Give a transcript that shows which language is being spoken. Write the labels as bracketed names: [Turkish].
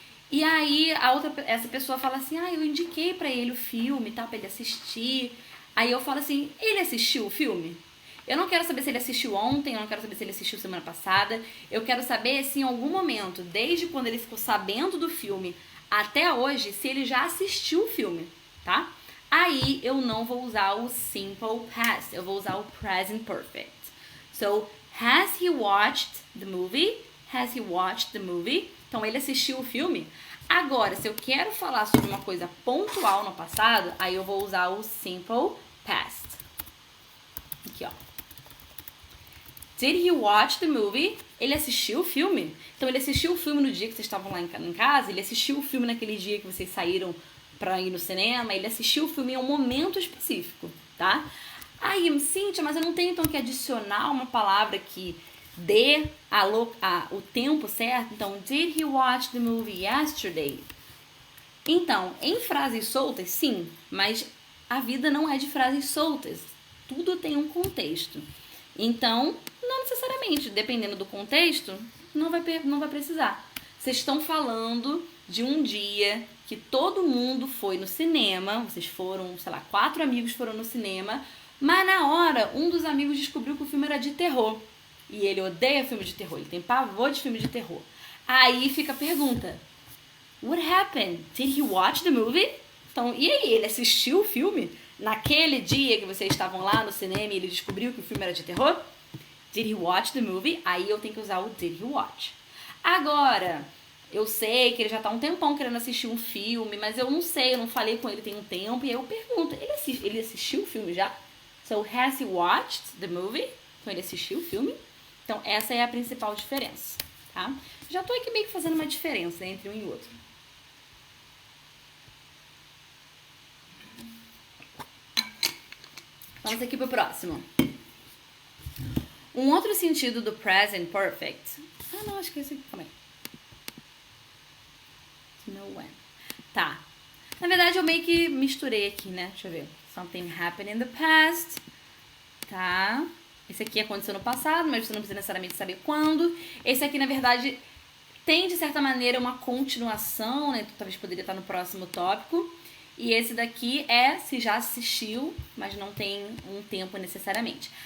[Portuguese] E aí, essa pessoa fala assim, eu indiquei pra ele o filme, tá, pra ele assistir. Aí eu falo assim, ele assistiu o filme? Eu não quero saber se ele assistiu ontem, eu não quero saber se ele assistiu semana passada. Eu quero saber se em algum momento, desde quando ele ficou sabendo do filme até hoje, se ele já assistiu o filme, tá? Aí eu não vou usar o simple past, eu vou usar o present perfect. [English] So, has he watched the movie? [Portuguese] Has he watched the movie? Então, ele assistiu o filme. Agora, se eu quero falar sobre uma coisa pontual no passado, aí eu vou usar o simple past. Aqui, ó. [English] Did he watch the movie? [Portuguese] Ele assistiu o filme? Então, ele assistiu o filme no dia que vocês estavam lá em casa, ele assistiu o filme naquele dia que vocês saíram pra ir no cinema, ele assistiu o filme em um momento específico, tá? Aí, Cíntia, mas eu não tenho então que adicionar uma palavra que dê o tempo certo? Então, [English] did he watch the movie yesterday? [Portuguese] Então, em frases soltas, sim, mas a vida não é de frases soltas. Tudo tem um contexto. Então, não necessariamente, dependendo do contexto, não vai precisar. Vocês estão falando de um dia que todo mundo foi no cinema, vocês foram, sei lá, 4 amigos foram no cinema, mas na hora, um dos amigos descobriu que o filme era de terror. E ele odeia filme de terror, ele tem pavor de filme de terror. Aí fica a pergunta, [English] what happened? Did he watch the movie? [Portuguese] Então, e aí, ele assistiu o filme? Naquele dia que vocês estavam lá no cinema e ele descobriu que o filme era de terror? [English] Did he watch the movie? [Portuguese] Aí eu tenho que usar o [English] did he watch. [Portuguese] Agora, eu sei que ele já tá um tempão querendo assistir um filme, mas eu não sei, eu não falei com ele tem um tempo, e aí eu pergunto, ele assistiu o filme já? So, [English] has he watched the movie? [Portuguese] Então, ele assistiu o filme? Então, essa é a principal diferença, tá? Já tô aqui meio que fazendo uma diferença entre um e outro. Vamos aqui pro próximo. Um outro sentido do present perfect. Ah, não, acho que é esse aqui. Calma aí. [English] To know when. [Portuguese] Tá. Na verdade, eu meio que misturei aqui, né? Deixa eu ver. [English] Something happened in the past. [Portuguese] Tá. Esse aqui aconteceu no passado, mas você não precisa necessariamente saber quando. Esse aqui, na verdade, tem, de certa maneira, uma continuação, né? Talvez poderia estar no próximo tópico. E esse daqui é se já assistiu, mas não tem um tempo necessariamente.